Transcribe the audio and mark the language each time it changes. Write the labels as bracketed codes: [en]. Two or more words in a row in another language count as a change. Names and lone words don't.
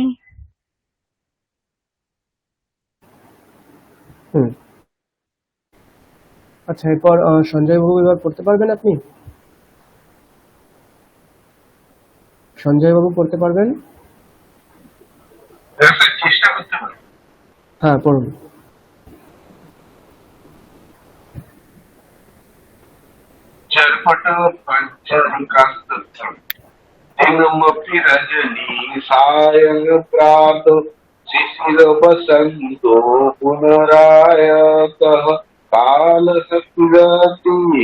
[bn] আচ্ছা, এরপর সঞ্জয় বাবু এবার পড়তে পারবেন আপনি? সঞ্জয় বাবু পড়তে পারবেন? চেষ্টা করতে পারি। হ্যাঁ, পড়ুন। [sa] चर्पट पंचकास्तम दिनमपि रजनी सायं प्रातः शिशिर वसन्तो पुनरायतः कालः किरति